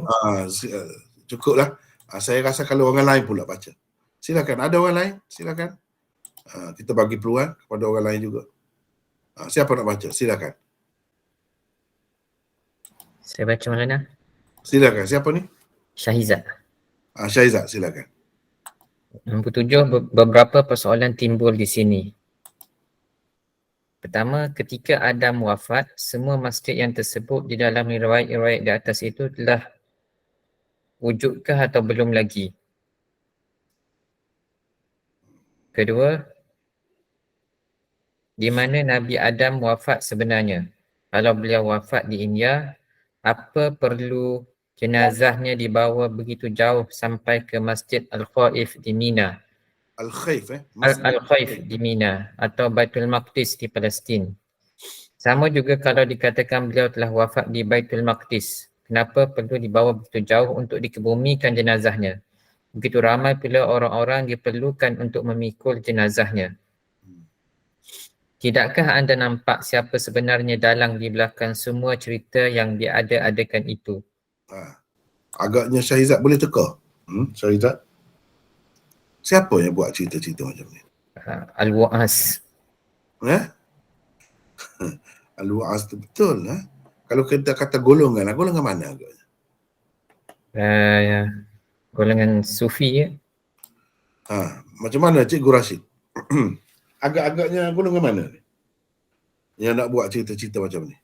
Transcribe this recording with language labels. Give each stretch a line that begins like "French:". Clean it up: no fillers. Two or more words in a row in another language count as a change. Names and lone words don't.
Malay: Cukuplah. Saya rasa kalau orang lain pula baca. Silakan. Ada orang lain? Silakan. Kita bagi peluang kepada orang lain juga. Siapa nak baca? Silakan. Saya baca Maulana. Silakan. Siapa ni? Syahizat. Syahizat, silakan. Nombor 7, beberapa persoalan timbul di sini. Pertama, ketika Adam wafat, semua masjid yang tersebut di dalam riwayat-riwayat di atas itu telah wujudkah atau belum lagi? Kedua, di mana Nabi Adam wafat sebenarnya? Kalau beliau wafat di India, apa perlu jenazahnya dibawa begitu jauh sampai ke Masjid Al-Khaif di Mina? Al-Khaif di Mina atau Baitul Maqdis di Palestin. Sama juga kalau dikatakan beliau telah wafat di Baitul Maqdis, kenapa perlu dibawa begitu jauh untuk dikebumikan jenazahnya? Begitu ramai pula orang-orang diperlukan untuk memikul jenazahnya. Tidakkah anda nampak siapa sebenarnya dalang di belakang semua cerita yang diada-adakan itu? Agaknya Syahizat boleh teka. Syahizat, siapa yang buat cerita-cerita macam ni? Al-Wa'az. Al-Wa'az tu betul. Kalau kita kata golongan mana agaknya? Golongan Sufi ya. Macam mana Cikgu Rashid? Agak-agaknya golongan mana ni yang nak buat cerita-cerita macam ni?